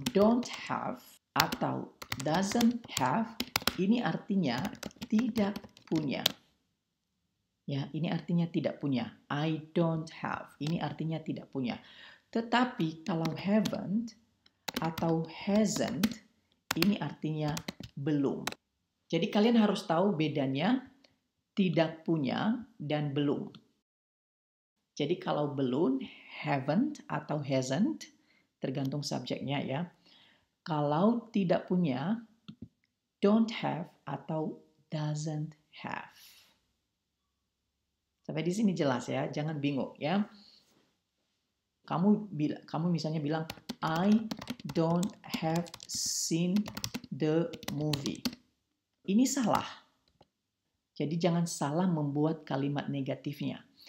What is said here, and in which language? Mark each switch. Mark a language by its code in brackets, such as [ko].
[en] Don't have atau doesn't have. [id] Ini artinya tidak punya. Ya, ini artinya tidak punya. [en] I don't have. [id] Ini artinya tidak punya. Tetapi kalau haven't atau hasn't, ini artinya belum. Jadi kalian harus tahu bedanya tidak punya dan belum. Jadi kalau belum, haven't atau hasn't, tergantung subjeknya ya. Kalau tidak punya, don't have atau doesn't have. Sampai di sini jelas ya, jangan bingung ya. Kamu misalnya bilang, [en] I don't have seen the movie. [id] Ini salah. Jadi jangan salah membuat kalimat negatifnya.